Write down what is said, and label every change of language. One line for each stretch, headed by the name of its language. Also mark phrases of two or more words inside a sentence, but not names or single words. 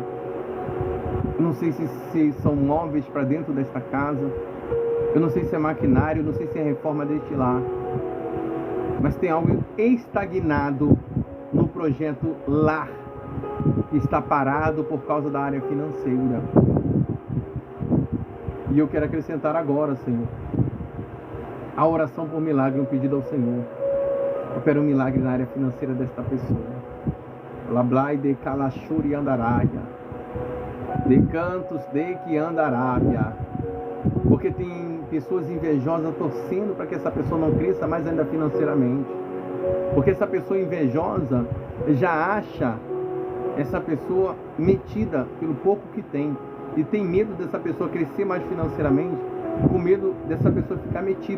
Portuguese: Eu não sei se são móveis para dentro desta casa, eu não sei se é maquinário, eu não sei se é reforma deste lar, mas tem algo estagnado no projeto lar, que está parado por causa da área financeira. E eu quero acrescentar agora, Senhor, a oração por milagre, um pedido ao Senhor. Opera um milagre na área financeira desta pessoa. Lablai de calachuri andaraia, de cantos de que andarábia. Porque tem pessoas invejosas torcendo para que essa pessoa não cresça mais ainda financeiramente. Porque essa pessoa invejosa já acha essa pessoa metida pelo pouco que tem. E tem medo dessa pessoa crescer mais financeiramente, com medo dessa pessoa ficar metida.